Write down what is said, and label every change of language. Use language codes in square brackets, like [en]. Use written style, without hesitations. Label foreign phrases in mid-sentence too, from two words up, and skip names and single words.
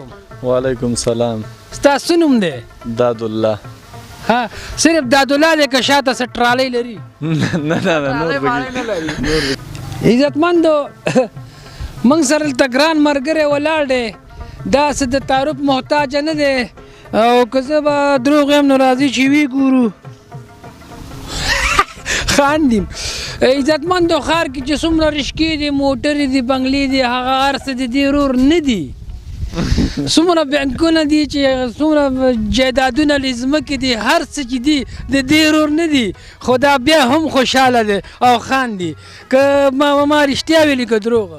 [ar] وعلیکم سلام [ps] ستاسو نوم دی داد الله ها صرف داد الله دی که شاته څه ټرالۍ لري نه نور عزتمندو موږ سره دلته ګران ملګری ولاړ دی دا څه د تعارف محتاج نه دی او که زه به دروغ یم نو راځي چې وی ګورو خاندیم عزتمندو ښار کې چې څومره رشکې دي موټرې دي بنګلې دي هغه هر څه د دې رور نه دي څومره بینکونه دي چې څومره جایدادونه له ځمکې دي هر څه چې دي د دې رور نه دي خو دا بیا هم خوشحاله دی او خاندي که ما رښتیا ویلي که دروغه